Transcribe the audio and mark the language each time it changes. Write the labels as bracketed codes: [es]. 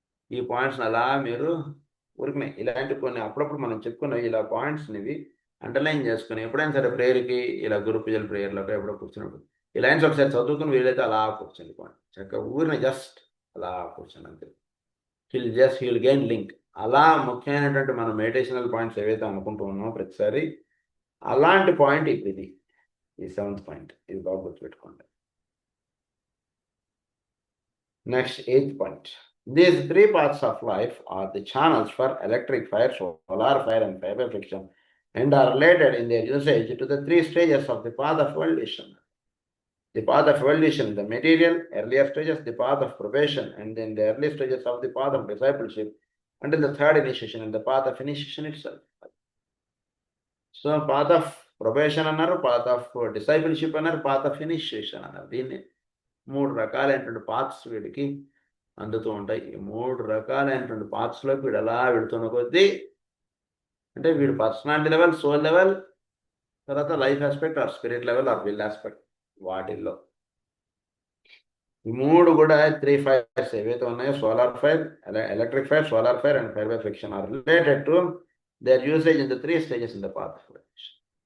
[te] ఈ పాయింట్స్ని అలా మీరు ఊరికనే ఇలాంటి కొన్ని అప్పుడప్పుడు మనం చెప్పుకున్న ఇలా పాయింట్స్ని అండర్లైన్ చేసుకుని ఎప్పుడైనా సరే ప్రేయర్కి ఇలా గురు పూజల ప్రేయర్లకు ఎప్పుడో కూర్చున్నప్పుడు ఈ లైన్స్ ఒకసారి చదువుకుని వీలైతే అలా కూర్చొని చక్కగా ఊరిని జస్ట్ అలా కూర్చొని అంతే. Heal gain link. అలా ముఖ్యమైనటువంటి మనం మెడిటేషనల్ పాయింట్స్ ఏవైతే అనుకుంటూ ఉన్నామో ప్రతిసారి అలాంటి పాయింట్ ఇప్పుడు ఇది ఈ 7th పాయింట్, ఇది బాగా గుర్తుపెట్టుకోండి. Next 8th point. [en] These 3 parts of life are the channels for electric fire, solar fire and fiber friction and are related in their usage to the 3 stages of the path of evolution. The path of evolution, the material, earlier stages, the path of probation, and then the early stages of the path of discipleship, until the 3rd initiation and the path of initiation itself. So path of probation అన్నారు, path of discipleship అన్నారు, path of initiation అన్నారు. [te] దీన్ని 3 రకాలైనటువంటి paths వీడికి అందుతూ ఉంటాయి. ఈ 3 రకాలైనటువంటి పాత్స్లోకి వీడు ఎలా వెళుతున్న కొద్దీ అంటే వీడు పర్సనాలిటీ లెవెల్, సోల్ లెవెల్, తర్వాత life aspect are spirit level or will aspect, వాటిల్లో ఈ 3 కూడా 3 ఫైర్స్ ఏవైతే ఉన్నాయో solar fire, electric fire, solar fire and fire by friction are related to their usage in the 3 stages in the path of evolution.